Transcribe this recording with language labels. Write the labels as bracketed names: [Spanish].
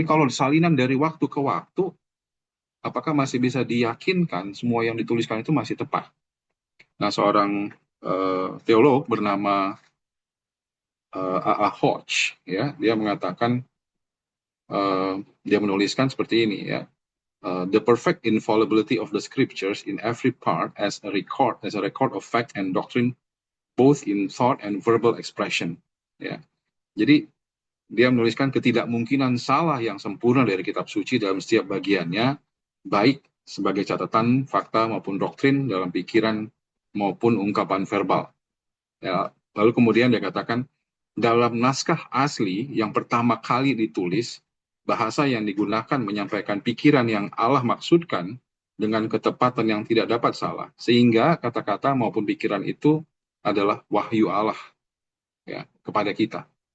[Indonesian] Ini kalau salinan dari waktu ke waktu, apakah masih bisa diyakinkan semua yang dituliskan itu masih tepat? Nah, seorang teolog bernama A.A. Hodge, ya, dia mengatakan, dia menuliskan seperti ini ya. [English] The perfect infallibility of the scriptures in every part as a record of fact and doctrine, both in thought and verbal expression. [Indonesian] Ya, jadi dia menuliskan ketidakmungkinan salah yang sempurna dari kitab suci dalam setiap bagiannya, baik sebagai catatan, fakta, maupun doktrin dalam pikiran maupun ungkapan verbal. Ya, lalu kemudian dia katakan, dalam naskah asli yang pertama kali ditulis, bahasa yang digunakan menyampaikan pikiran yang Allah maksudkan dengan ketepatan yang tidak dapat salah, sehingga kata-kata maupun pikiran itu adalah wahyu Allah ya kepada kita.